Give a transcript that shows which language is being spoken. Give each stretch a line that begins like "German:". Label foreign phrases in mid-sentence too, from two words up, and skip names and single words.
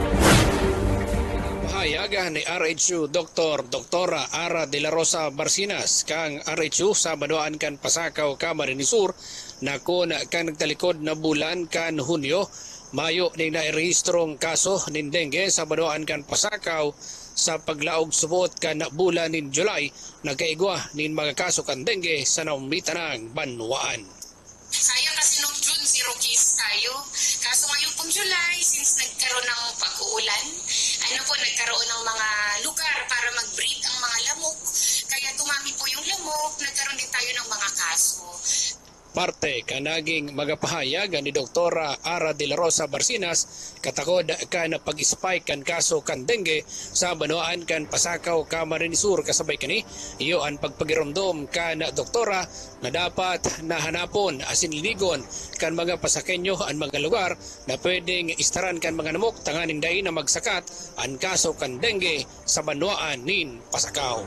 Bikol: Hayaga ni RHU Doktora Ara de la Rosa Barcinas kang RHU sa badoan kan Pasakaw, Camarines Sur na kun kang nagtalikod na bulan kan Hunyo, Mayo ning nairehistrong kaso nin dengue sa badoan kan Pasakaw sa paglaog subot kan bulan nin July nagkaigwa nin mga kaso kan dengue sa naumitanang banwaan.
Filipino: Sayang kasi nung June,
English: zero case
Filipino: tayo. Kaso ngayon pong July, since nagkaroon ng pag-uulan, nagkaroon ng mga lugar para mag-breed ang mga lamok. Kaya dumami po yung lamok, nagkaroon din tayo ng mga kaso.
Bikol: Parte kanaging magapahayag ni Doktora Ara de la Rosa Barcinas katakod ka na pag-spike kan kaso kan dengue sa Banwaan kan Pasakaw, Camarines Sur kasabay kani iyo ang pagpagiromdom kan doktora na dapat nahanapon asin linigon kan mga pasakenyo ang mga lugar na pwedeng istaran kan mga namok tanganing day na magsakat ang kaso kan dengue sa Banwaan nin Pasakaw.